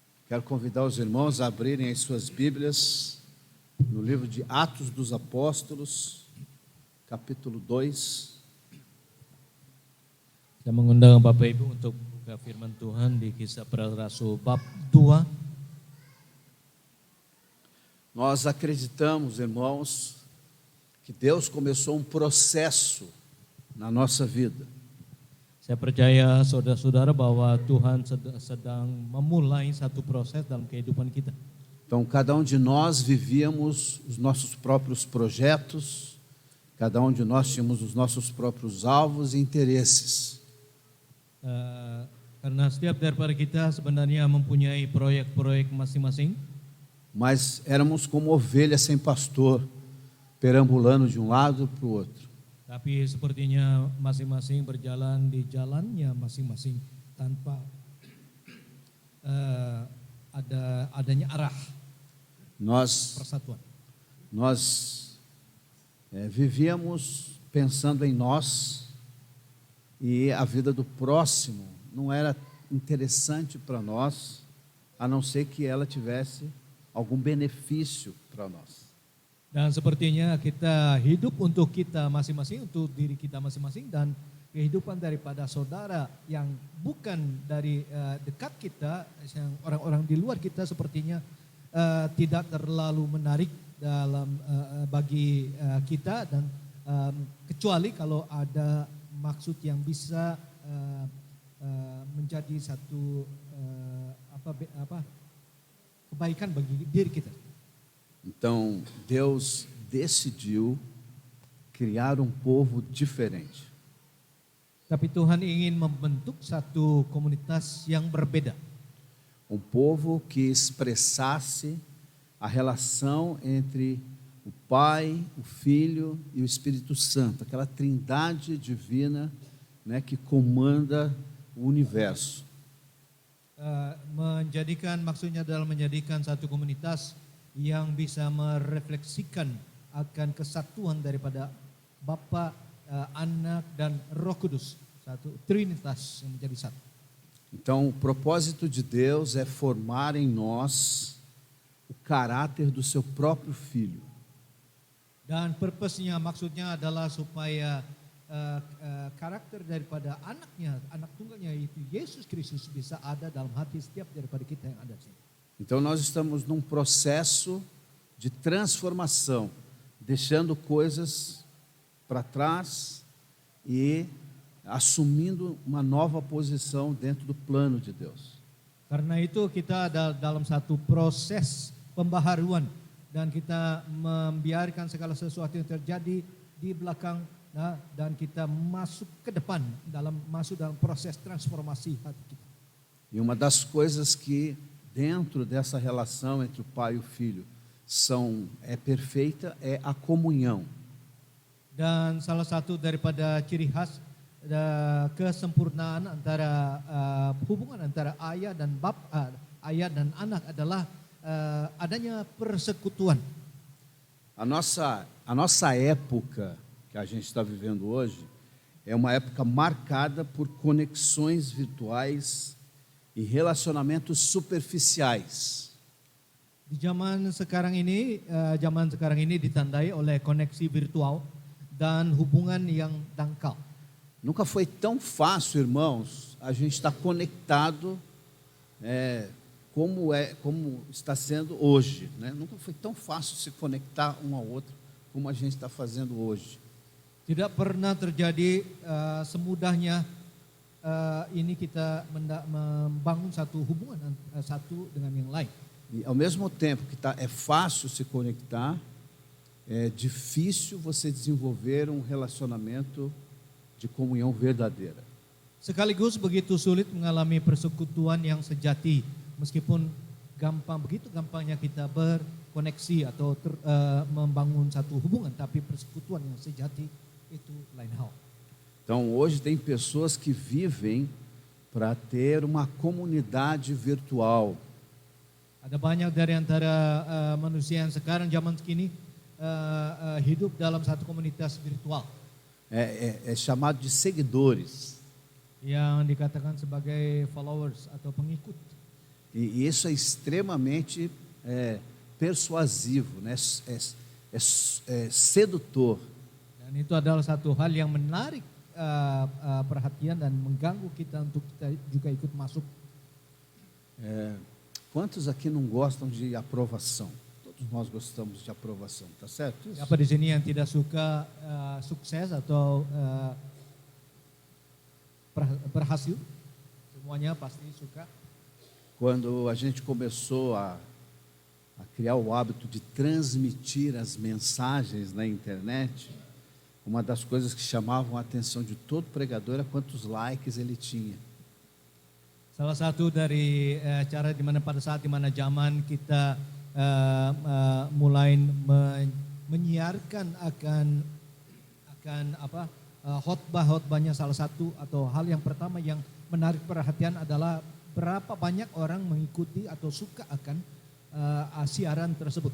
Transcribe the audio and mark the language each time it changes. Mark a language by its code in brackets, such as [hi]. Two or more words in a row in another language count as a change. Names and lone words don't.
[pt] Quero convidar os irmãos a abrirem as suas Bíblias no livro de Atos dos Apóstolos, capítulo 2. [id] Saya mengundang Bapak Ibu untuk buka firman Tuhan di Kisah Para Rasul bab 2. [pt] Nós acreditamos, irmãos, que Deus começou um processo na nossa vida. [id] Saya percaya saudara-saudara bahwa Tuhan sedang memulai satu proses dalam kehidupan kita. [pt] Então, cada um de nós vivíamos os nossos próprios projetos, cada um de nós tínhamos os nossos próprios alvos e interesses. [id] Karena setiap daripada kita sebenarnya mempunyai proyek-proyek masing-masing. [pt] Mas éramos como ovelhas sem pastor, perambulando de um lado para o outro. [id] Tapi sepertinya masing-masing berjalan di jalannya masing-masing tanpa adanya arah persatuan. [pt] Nós vivíamos pensando em nós e a vida do próximo não era interessante para nós, a não ser que ela tivesse algum benefício para nós. [id] Dan sepertinya kita hidup untuk kita masing-masing, untuk diri kita masing-masing, dan kehidupan daripada saudara yang bukan dari dekat kita, yang orang-orang di luar kita sepertinya tidak terlalu menarik dalam bagi kita, dan kecuali kalau ada maksud yang bisa menjadi satu kebaikan bagi diri kita. [pt] Então, Deus decidiu criar um povo diferente. [id] Tapi Tuhan ingin membentuk satu komunitas yang berbeda. [pt] Um povo que expressasse a relação entre o Pai, o Filho e o Espírito Santo, aquela trindade divina, né, que comanda o universo. [id] Maksudnya adalah menjadikan satu komunitas yang bisa merefleksikan akan kesatuan daripada Bapa, Anak dan Roh Kudus, satu trinitas yang menjadi satu. [pt] Então, o propósito de Deus é formar em nós o caráter do seu próprio Filho. [id] Dan purpose-nya, maksudnya adalah supaya karakter daripada anaknya, anak tunggalnya itu Yesus Kristus bisa ada dalam hati setiap daripada kita yang ada di sini. [pt] Então nós estamos num processo de transformação, deixando coisas para trás e assumindo uma nova posição dentro do plano de Deus. [id] Karena itu kita dalam satu proses pembaharuan dan kita membiarkan segala sesuatu yang terjadi di belakang, dan kita masuk ke depan, masuk dalam proses transformasi hati kita. [pt] E uma das coisas que dentro dessa relação entre o Pai e o Filho é perfeita é a comunhão. [id] Dan salah satu daripada ciri khas kesempurnaan antara hubungan antara ayah dan anak adalah adanya persekutuan. [pt] A nossa época que a gente está vivendo hoje é uma época marcada por conexões virtuais e relacionamentos superficiais. [id] Di zaman sekarang ini ditandai oleh koneksi virtual dan hubungan yang dangkal. [pt] Nunca foi tão fácil, irmãos, a gente estar conectado como está sendo hoje, né? Nunca foi tão fácil se conectar um ao outro como a gente está fazendo hoje. [id] Tidak pernah terjadi semudahnya ini kita membangun satu hubungan satu dengan yang lain. [pt] E ao mesmo tempo que é fácil se conectar, é difícil você desenvolver um relacionamento de comunhão verdadeira. [id] Sekaligus begitu sulit mengalami persekutuan yang sejati, meskipun begitu gampangnya kita berkoneksi atau membangun satu hubungan, tapi persekutuan yang sejati itu lain hal. [pt] Então, hoje tem pessoas que vivem para ter uma comunidade virtual. [id] Ada banyak dari antara manusia yang sekarang zaman kini hidup dalam satu komunitas virtual. [pt] É chamado de seguidores. [id] Yang dikatakan sebagai followers atau pengikut. [pt] E isso é extremamente persuasivo, né? É sedutor. [id] Dan itu adalah satu hal yang menarik perhatian dan mengganggu kita untuk kita juga ikut masuk. [pt] Quantos aqui não gostam de aprovação? Todos nós gostamos de aprovação, tá certo? Isso? [id] Siapa di sini yang tidak suka sukses atau berhasil? Semuanya pasti suka. [pt] Quando a gente começou a criar o hábito de transmitir as mensagens na internet, uma das coisas que chamavam a atenção de todo pregador era quantos likes ele tinha. [id] Salah satu dari cara di mana pada saat di mana zaman kita mulai menyiarkan akan khotbahnya, salah satu atau hal yang pertama yang menarik perhatian adalah berapa banyak orang mengikuti atau suka akan siaran tersebut.